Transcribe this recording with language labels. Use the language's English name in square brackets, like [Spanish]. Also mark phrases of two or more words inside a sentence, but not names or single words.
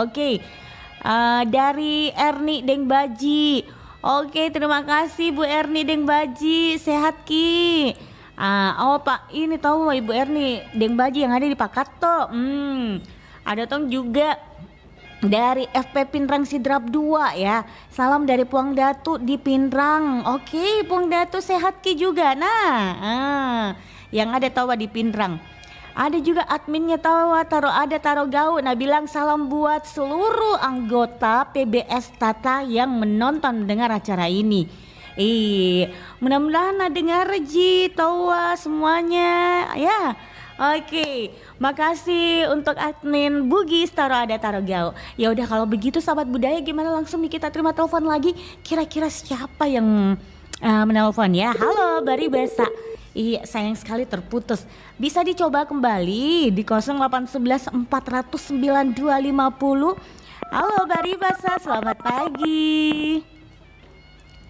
[Indonesian] Oke. Dari Erni Dengbaji. Oke, terima kasih Bu Erni Dengbaji. Sehat Ki. Pak, ini tahu Ibu Erni Dengbaji yang ada di Pakato. Ada Tong juga dari FP Pinrang Sidrap 2 ya. Salam dari Puang Datu di Pinrang. Oke, Puang Datu sehat Ki juga. Nah, yang ada tawa di Pinrang. Ada juga adminnya tawa taro gau. Nah, bilang salam buat seluruh anggota PBS Tata yang menonton mendengar acara ini. Mudah-mudahan dengar Ji, tawa semuanya ya. Oke, makasih untuk admin Bugis taro gau. Ya udah kalau begitu sahabat budaya, gimana langsung nih kita terima telepon lagi. Kira-kira siapa yang menelpon ya? Halo Bari Besa. Iya, sayang sekali terputus. Bisa dicoba kembali di 0811 400 9250. Halo Bari Besa, selamat pagi.